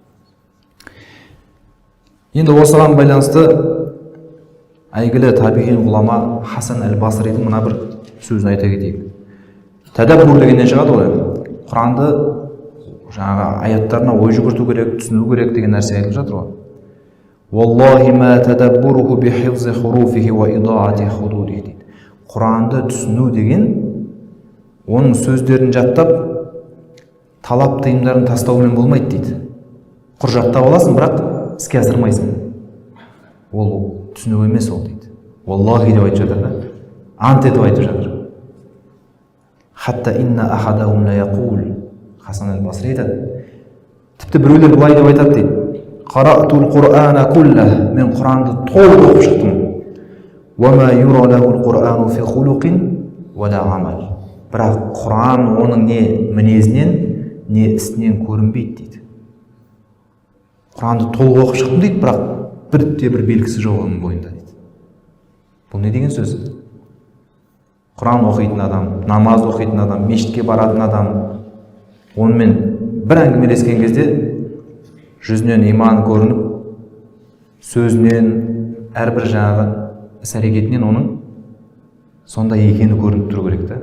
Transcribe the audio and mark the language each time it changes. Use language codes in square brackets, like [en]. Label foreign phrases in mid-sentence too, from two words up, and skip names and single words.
[kk] Енді осыған байланысты әйгілі табиғи ғұлама Хасан әл-Басридің мына бір сөзін айта кетейік. Тәдәббур дегеннен шығады ғой. Құранды жаңағы аяттарына ой жүгірту керек, түсіну керек деген нәрсе айтылып жатыр ғой. [ar] والله ما تدبره بحفظ حروفه وإضاعة حدوده дейді. [kk] Құранды түсіну деген оның сөздерін жаттап, талап тыйымдарын тастаумен болмайды дейді. Құр жаттап аласың, бірақ іске асырмайсың. Ол түсіну емес ол дейді. Валлахи деп айтып жатыр да. Ант етіп айтып жатыр. [ar] حتى إن أحدهم ليقول. [kk] Хасан әл-Басри айтады. Тіпті біреулер былай деп айтады дейді. [ar] قرأت القرآن كله. [kk] Мен Құранды толық оқып шықтым. [ar] وما يرى له القرآن في خلق ولا عمل. [kk] Бірақ Құран оның не мінезінен, не ісінен көрінбейді дейді. Құранды толық оқып шықтым дейді, бірақ бір белгісі жоқ оның бойында дейді. Бұл не деген сөз? Құран оқитын адам, намаз оқитын адам, мешітке баратын адам, онымен бір әңгімелескен кезде жүзінен иман көрініп, сөзінен, әрбір жаңағы іс-әрекетінен оның сондай екені көрініп тұру керек та.